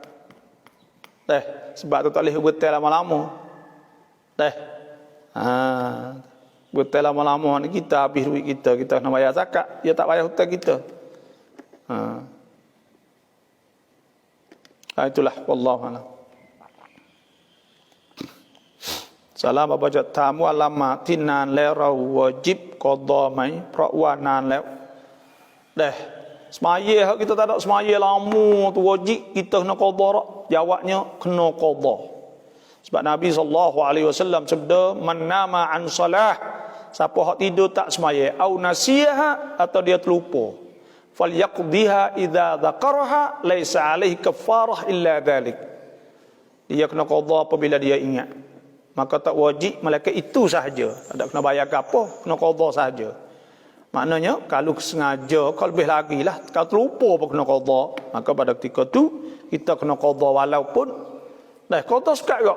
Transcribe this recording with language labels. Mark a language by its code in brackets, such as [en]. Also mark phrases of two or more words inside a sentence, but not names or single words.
[ms] Sebab tu tak boleh bertai lama-lama. Bertai lama-lama ni kita habis duit kita kena bayar zakat, dia tak bayar hutang kita. Itulah wallahu a'lam. [th] Salam บาจะถามว่าละหมาดที่นานแล้วเราวาญิบกอฎอไหมเพราะว่านานแล้ว [ms] semaya kita tak ada semaya lama tu wajib kita kena qada. Jawabnya kena qada. Sebab Nabi SAW sabda [ar] من نام عن صلاة, [ms] siapa hak tidur tak semaya [ar] أو نسيها [ms] atau dia terlupa, [ar] فليقضها إذا ذكرها ليس عليه كفارة إلا ذلك. [ms] Dia kena qada apabila dia ingat. Maka tak wajib malaikat itu sahaja. Tak ada kena bayar ke apa, kena qada sahaja. Maknanya kalau sengaja, kalau lebih lagi lah. Kalau terlupa pun kena qada. Maka pada ketika tu kita kena qada walaupun qada sekat.